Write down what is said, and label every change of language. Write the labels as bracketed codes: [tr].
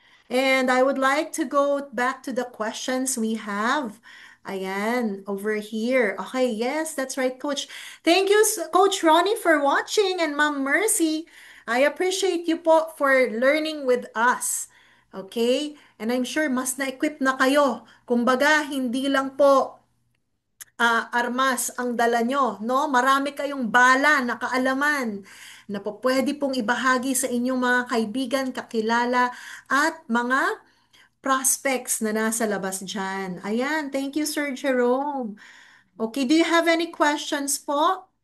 [en] And I would like to go back to the questions we have. Ayan, over here. Okay, yes, that's right, Coach. Thank you, Coach Ronnie, for watching, and Ma'am Mercy. I appreciate you [tl] po [en] for learning with us. Okay? And I'm sure [tl] mas na-equip na kayo. Kumbaga, hindi lang po armas ang dala nyo, no? Marami kayong bala na kaalaman na po pwede pong ibahagi sa inyong mga kaibigan, kakilala, at mga prospects na nasa labas dyan. Ayan, [en] thank you, Sir Jerome. Okay, do you have any questions [tl] po?